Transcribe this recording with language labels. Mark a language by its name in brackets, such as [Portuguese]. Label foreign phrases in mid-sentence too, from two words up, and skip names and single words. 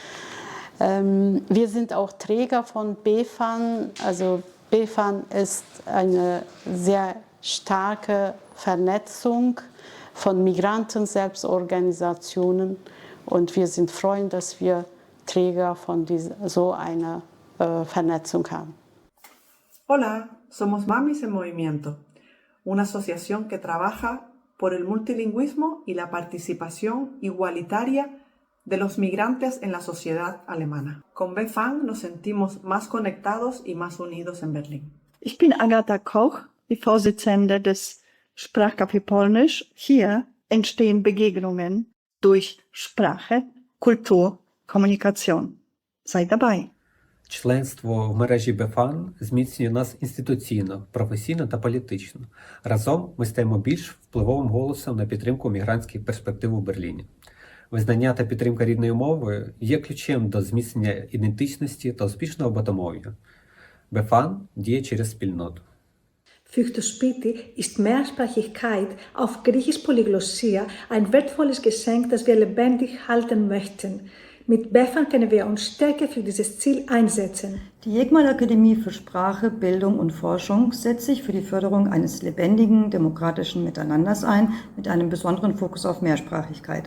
[German] Wir sind auch Träger von BFAN. Also BFAN ist eine sehr starke Vernetzung von Migranten-Selbstorganisationen und wir sind froh, dass wir Träger von so einer Vernetzung haben. [Spanish] Hola, somos Mamis en Movimiento, una asociación que trabaja por el multilingüismo y la participación igualitaria de los migrantes en la sociedad alemana. Con BFAN nos sentimos más conectados y más unidos en Berlín. [German] Ich bin Agatha Koch, die Vorsitzende des Sprachcafé Polnisch. Hier entstehen Begegnungen durch Sprache, Kultur, Kommunikation. Sei dabei! [Ukrainian] Членство в мережі БФАН зміцнює нас інституційно, професійно та політично. Разом ми стаємо більш впливовим голосом на підтримку мігрантських перспектив у Берліні. Визнання та підтримка рідної мови є ключем до зміцнення ідентичності та успішного багатомов'я. БФАН діє через спільноту. [German] Für das Spiti ist Mehrsprachigkeit auf Griechisch Polyglossia ein wertvolles Geschenk, das wir lebendig halten möchten. Mit BFAN können wir uns stärker für dieses Ziel einsetzen. Die Yekmal Akademie für Sprache, Bildung und Forschung setzt sich für die Förderung eines lebendigen, demokratischen Miteinanders ein, mit einem besonderen Fokus auf Mehrsprachigkeit.